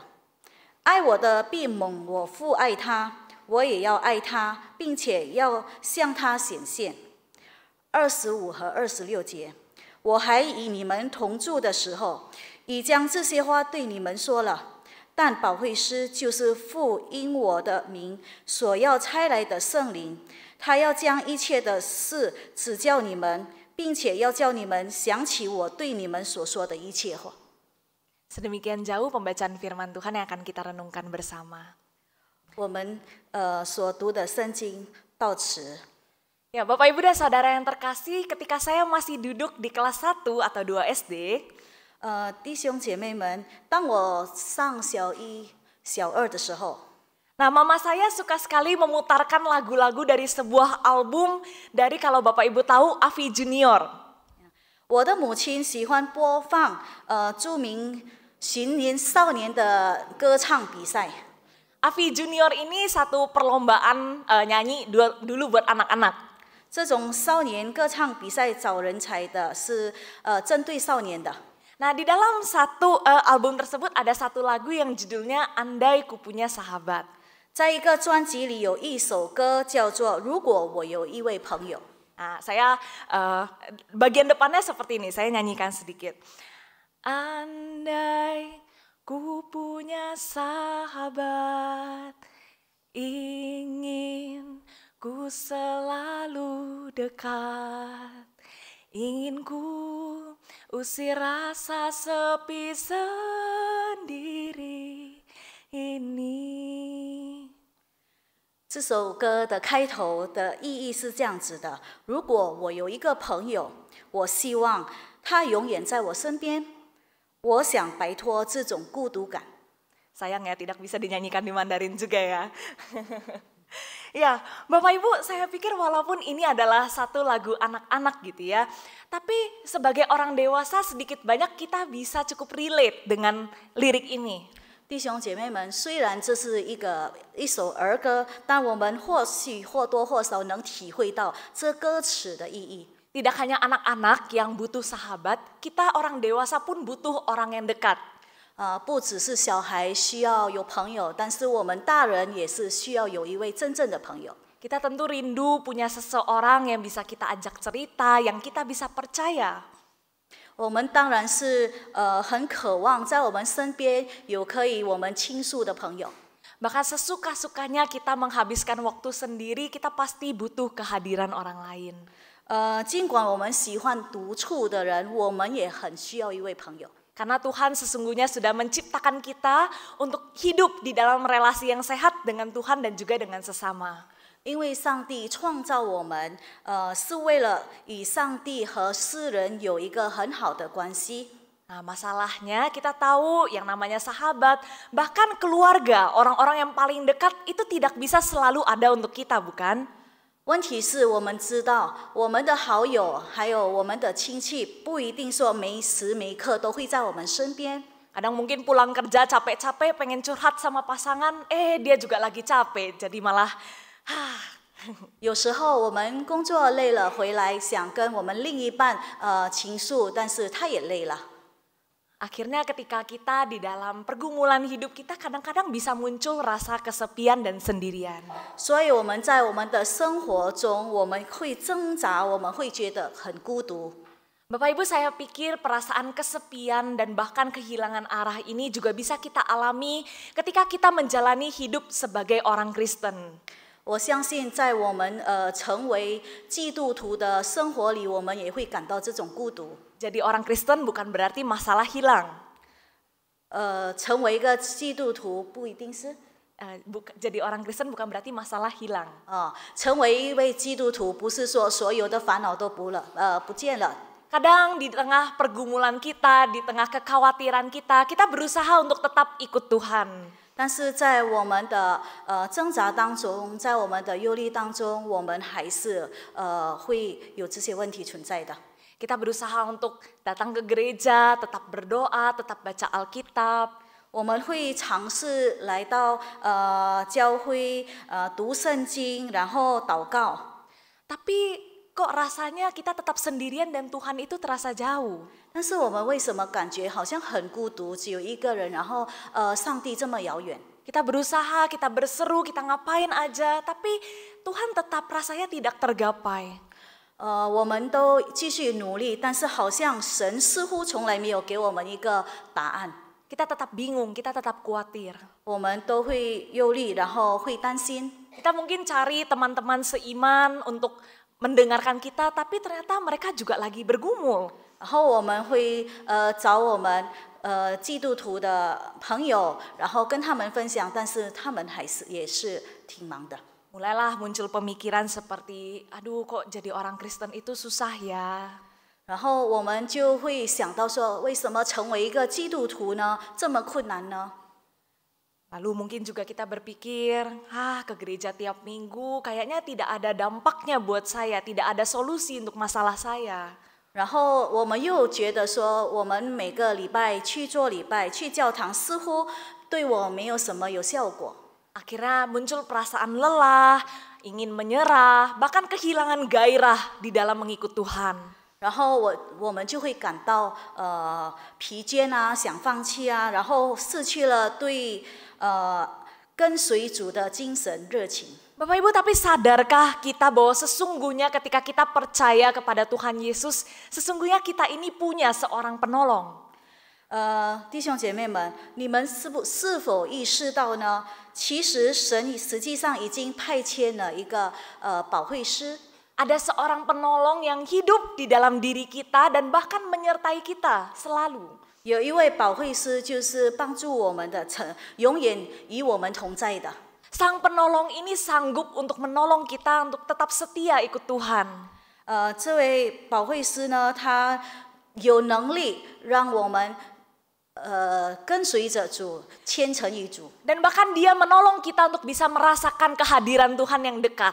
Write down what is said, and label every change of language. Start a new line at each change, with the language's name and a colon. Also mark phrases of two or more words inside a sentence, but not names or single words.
Chinese: 爱我的必蒙我父爱他，我也要爱他，并且要向他显现。25和26节，我还与你们同住的时候，已将这些话对你们说了。但保惠师就是父因我的名所要差来的圣灵，他要将一切的事指教你们，并且要叫你们想起我对你们所说的一切话。
Indonesian: Sedemikian jauh pembacaan firman Tuhan yang akan kita renungkan bersama.
Chinese: 我们所读的圣经到此。
Indonesian: Ya, Bapak Ibu dan Saudara yang terkasih, ketika saya masih duduk di kelas 1 atau 2 SD,
Chinese: 弟兄姐妹们，当我上小一、小二的时候，
Indonesian: nah mama saya suka sekali memutarkan lagu-lagu dari sebuah album dari kalau Bapak Ibu tahu Avi Junior.
Chinese: 我的母亲喜欢播放著名寻年少年的歌唱比赛。
Indonesian: Avi Junior ini satu perlombaan nyanyi dulu buat anak-anak.
Chinese: 这种少年歌唱比赛找人才的是针对少年的。
Indonesian: Nah, di dalam satu album tersebut ada satu lagu yang judulnya Andai Ku Punya Sahabat.
Chinese: 在一个专辑里有一首歌叫做《如果我有一位朋友》。
Indonesian: Nah, saya bagian depannya seperti ini, saya nyanyikan sedikit. Andai ku punya sahabat, ingin ku selalu dekat, ingin ku usir rasa sepi sendiri ini.
Chinese: 这首歌的开头的意义是这样子的：如果我有一个朋友，我希望他永远在我身边，我想摆脱这种孤独感。
Indonesian: Sayang ya tidak bisa dinyanyikan di Mandarin juga ya. Ya, Bapak Ibu, saya pikir walaupun ini adalah satu lagu anak-anak gitu ya, tapi sebagai orang dewasa sedikit banyak kita bisa cukup relate dengan lirik ini.
Chinese: 弟兄姐妹们，虽然这是一首儿歌，但我们或许或多或少能体会到这歌词的意义。
Indonesian: Tidak hanya anak-anak yang butuh sahabat, kita orang dewasa pun butuh orang yang dekat.
Chinese: 不只是小孩需要有朋友，但是我们大人也是需要有一位真正的朋友。
Indonesian: Kita tentu rindu punya seseorang yang bisa kita ajak cerita, yang kita bisa percaya.
Chinese: 我们当然是很渴望在我们身边有可以我们倾诉的朋友。
Indonesian: Bahkan sesuka-sukanya kita menghabiskan waktu sendiri, kita pasti butuh kehadiran orang lain.
Chinese: 尽管我们喜欢独处的人，我们也很需要一位朋友。
Indonesian: Karena Tuhan sesungguhnya sudah menciptakan kita untuk hidup di dalam relasi yang sehat dengan Tuhan dan juga dengan sesama.
Chinese: 因为上帝创造我们，是为了与上帝和世人有一个很好的关系。
Indonesian: Nah, masalahnya kita tahu yang namanya sahabat, bahkan keluarga, orang-orang yang paling dekat itu tidak bisa selalu ada untuk kita, bukan?
Chinese: 问题是我们知道，我们的好友还有我们的亲戚，不一定说每时每刻都会在我们身边。
Indonesian: Kadang mungkin pulang kerja capek-capek pengen curhat sama pasangan, dia juga lagi capek, jadi malah
Chinese: 有时候我们工作累了回来，想跟我们另一半倾诉，但是他也累了。
Indonesian: Akhirnya ketika kita di dalam pergumulan hidup kita kadang-kadang bisa muncul rasa kesepian dan sendirian.
Chinese: 所以我们在我们的生活中，我们会挣扎，我们会觉得很孤独。
Indonesian: Bapak Ibu, saya pikir perasaan kesepian dan bahkan kehilangan arah ini juga bisa kita alami ketika kita menjalani hidup sebagai orang Kristen.
Chinese: 我相信在我们成为基督徒的生活里，我们也会感到这种孤独。
Indonesian: Jadi orang Kristen bukan berarti masalah hilang.
Chinese: 成为一个基督徒不一定是。
Indonesian: Jadi orang Kristen bukan berarti masalah hilang.
Chinese: 成为一位基督徒不是说所有的烦恼都不见了。
Indonesian: Kadang di tengah pergumulan kita, di tengah kekhawatiran kita berusaha untuk tetap ikut Tuhan.
Chinese: 但是在我们的挣扎当中，在我们的忧虑当中，我们还是会有这些问题存在的。
Indonesian: Kita berusaha untuk datang ke gereja, tetap berdoa, tetap baca Alkitab.
Chinese: 我们会尝试来到教会读圣经，然后祷告。
Indonesian: Tapi kok rasanya kita tetap sendirian dan Tuhan itu terasa jauh?
Chinese: 但是我们为什么感觉好像很孤独，只有一个人，然后上帝这么遥远？
Indonesian: Kita berusaha, kita berseru, kita ngapain aja, tapi Tuhan tetap rasanya tidak tergapai.
Chinese: 我们都继续努力，但是好像神似乎从来没有给我们一个答案。
Indonesian: kita tetap bingung, kita tetap khawatir.
Chinese: 我们都会忧虑，然后会担心。
Indonesian: Kita mungkin cari teman-teman seiman untuk mendengarkan kita, tapi ternyata mereka juga lagi bergumul.
Chinese: 然后我们会找我们基督徒的朋友，然后跟他们分享，但是他们也是挺忙的。
Indonesian: Mulailah muncul pemikiran seperti, aduh kok jadi orang Kristen itu susah ya.
Chinese: 然后我们就会想到说，为什么成为一个基督徒呢这么困难呢？
Indonesian: Lalu mungkin juga kita berpikir, ke gereja tiap minggu kayaknya tidak ada dampaknya buat saya, tidak ada solusi untuk masalah saya.
Chinese: 然后我们又觉得说，我们每个礼拜去做礼拜、去教堂，似乎对我没有什么有效果。
Indonesian: Akhirnya muncul perasaan lelah, ingin menyerah, bahkan kehilangan gairah di dalam mengikut Tuhan.
Chinese: 然后我们就会感到疲倦啊，想放弃啊，然后失去了对跟随主的精神热情。
Indonesian: Bapak Ibu, tapi sadarkah kita bahwa sesungguhnya ketika kita percaya kepada Tuhan Yesus, sesungguhnya kita ini punya seorang penolong.
Chinese: 弟兄姐妹们，你们是否意识到呢？其实神实际上已经派遣了一个保惠师。
Indonesian: Ada seorang penolong yang hidup di dalam diri kita dan bahkan menyertai kita selalu.
Chinese: 有一位保惠师，就是帮助我们的，永远与我们同在的。
Indonesian: Sang penolong ini sanggup untuk menolong kita untuk tetap setia ikut Tuhan.
Chinese: 这位保惠师呢，他有能力让我们跟随着主，虔诚于主。
Indonesian: Dan bahkan dia menolong kita untuk bisa merasakan kehadiran Tuhan yang dekat.